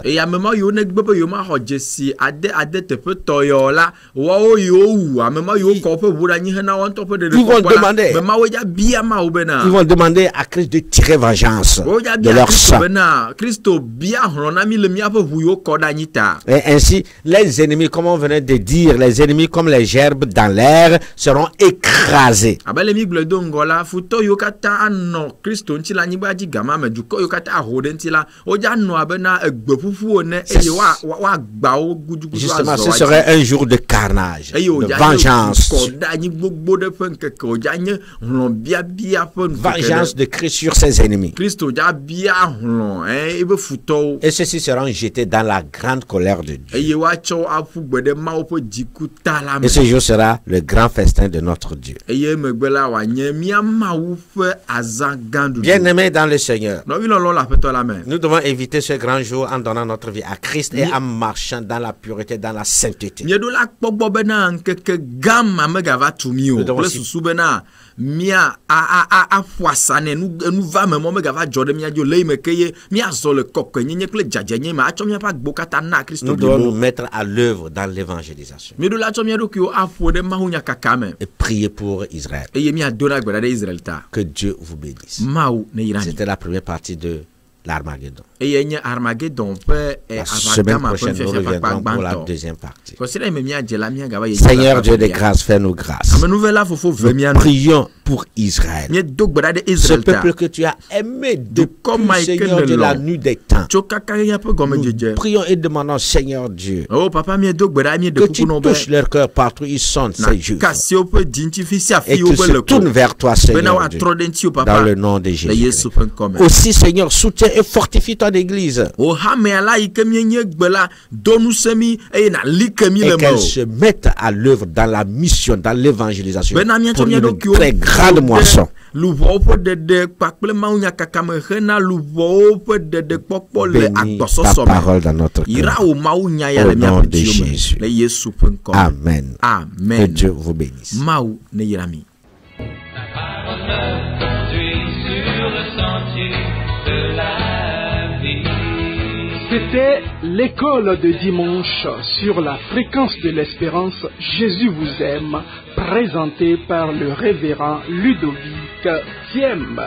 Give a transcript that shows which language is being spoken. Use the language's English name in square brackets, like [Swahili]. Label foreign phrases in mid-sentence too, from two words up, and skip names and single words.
[Ewe] Eye ame ma yiwo negbe be yewo maxɔ dzesi ade teƒe tɔyɔ la, woawo yiwo wu ame ma yiwo kɔ woƒe ʋu ɖe anyi hena woawo ŋutɔ ƒe [French] Ils vont [Ewe] ɖeɖekpɔkpɔ la, [French] demander. [Ewe] ame mawoe dza bia Mawu bena. [French] Ils vont demander à Christ de tirer vengeance de leur sang. [Ewe] Kristo bia hlɔ̃ na mi le míaƒe ʋu yiwo kɔ ɖe anyi ta. [French] Et ainsi, les ennemis, comme on venait de dire, les ennemis comme les gerbes dans l'air seront écrasés. [Ewe] Abe le mi gblɔ do ŋgɔ la, futɔ yiwo katã anɔ Kristo ŋuti le anyigba dzi gama me, dukɔ yiwo katã aho ɖe ŋuti la, wodza nɔ abe na egbe ƒuƒu ene eye woagba wo gudugudu [French] Justement, [Ewe] azɔ [French] ce serait un jour de carnage, [Ewe] eye [French] de [Ewe] wodza nye [French] vengeance. [Ewe] dukɔ ɖe anyi gbogbo ɖe ƒe ŋkeke, wodza nye hlɔ̃biabia ƒe ŋkeke [French] Vengeance [Ewe] ɖe. [French] de Christ sur ses ennemis. [Ewe] Kristo dza bia hlɔ̃ ebe futɔwo [French] Et ceux-ci seront jetés dans la grande colère de Dieu. [Ewe] eye woatsɔ aƒu gbe ɖe Mawu ƒe dziku ta la me. [French] Et ce jour sera le grand festin de notre Dieu. [Ewe] Eye megbe la wòanye mía Mawu ƒe azã gã ɖuɖu. [French] Bien-aimés dans le Seigneur, [Ewe] Nɔvi lɔlɔ le Aƒetɔ la me. [French] nous devons éviter ce grand jour en donnant notre vie à Christ et en marchant dans la pureté, dans la sainteté. [Ewe] Mieɖo la kpɔ gbɔ bena ŋkeke gã ma megava tu mí o [French] Nous devons [Ewe] kple [French] aussi- [Ewe] susu bena mía aƒo asa ne enu va me mɔ megava dzɔ ɖe mía dzi o le yi me ke ye míazɔ le kɔkɔenyenye kple dzadzɛnyenye me atsɔ míaƒe agbo katã na Kristo [French] Nous devons nous [Ewe] blibo. [French] mettre à l'œuvre dans l'évangélisation [Ewe] Mieɖo la tsɔ mía ɖokuiwo aƒo ɖe mawunya kaka me [French] et prier pour Israël. [Ewe] eye míadona gbe ɖa ɖe Israel ta. [French] Que Dieu vous bénisse. [Ewe] Mawu ne yra mi. [French] C'était la première partie de l'Armageddon. [Ewe] Eye nye Armageddon ƒe [French] La semaine [Ewe] avagama ƒe [French] prochaine, nous [Ewe] fiafiakpa [French] reviendrons pour la [Ewe] gbãtɔ. [French] deuxième partie. [Ewe] Kɔsi ɖe me míadze la míagava yi. [French] Seigneur Dieu de grâce, fais-nous grâce. [Ewe] Amenuvela fofo ve mía [French] Nous [Ewe] nu. [French] prions pour Israël. [Ewe] Míedo gbe ɖa ɖe [French] Ce [Ewe] Israel ta. [French] peuple que tu as aimé depuis, [Ewe] Dukɔ ma yi ke [French] Seigneur [Ewe] le [French] de la [Ewe] lɔ. [French] nuit des temps. [Ewe] Tso kaka ɣeya ƒe [French] Nous [Ewe] gɔmedzedze. [French] prions et demandons, Seigneur Dieu, [Ewe] Oh papa míedo gbe ɖa míeɖe [French] que tu [Ewe] kuku nɔ [French] touches [Ewe] be [French] leur cœur partout où ils sont [Ewe] na [French] ces jours. [Ewe] kasi woƒe dzi ŋuti fi sia [French] Et [Ewe] fi [French] qu'ils [Ewe] woƒe [French] se [Ewe] le [French] tournent [Ewe] ko. [French] vers toi, [Ewe] Bena [French] Seigneur Dieu, [Ewe] woatrɔ ɖe ŋuti o [French] dans [Ewe] papa. [French] le nom de [Ewe] Le [French] Jésus. [Ewe] Yesu ƒe ŋkɔme. [French] Aussi, Seigneur, soutiens et fortifie ton Église. [Ewe] O hamea la yi ke míenye gbe la do ŋusẽ mí eye nali ke mí [French] Et [Ewe] le me [French] qu'elle [Ewe] o. [French] se mette à l'œuvre dans la mission, dans l'évangélisation, [Ewe] Bena míatsɔ [French] pour [Ewe] mía [French] une [Ewe] ɖokuiwo [French] très grande moisson. [Ewe] luʋɔwo ƒe ɖeɖe kpakple mawunya kaka me hena luʋɔwo ƒe ɖeɖekpɔkpɔ le [French] Bénis ta [Ewe] agbɔsɔsɔ [French] parole [Ewe] me. [French] dans notre cœur. [Ewe] Yra wo mawunya ya [French] Au [Ewe] le [French] nom [Ewe] míaƒe [French] de [Ewe] dziwo [French] Jésus. [Ewe] me le Yesu ƒe ŋkɔme. [French] Amen. Que [Ewe] Amen. [French] Dieu vous bénisse. [Ewe] Mawu ne yra mi. [French] Parole conduit sur le sentier de la vie. C'était l'école de dimanche sur la fréquence de l'espérance. Jésus vous aime, présenté par le révérend Ludovic 5e.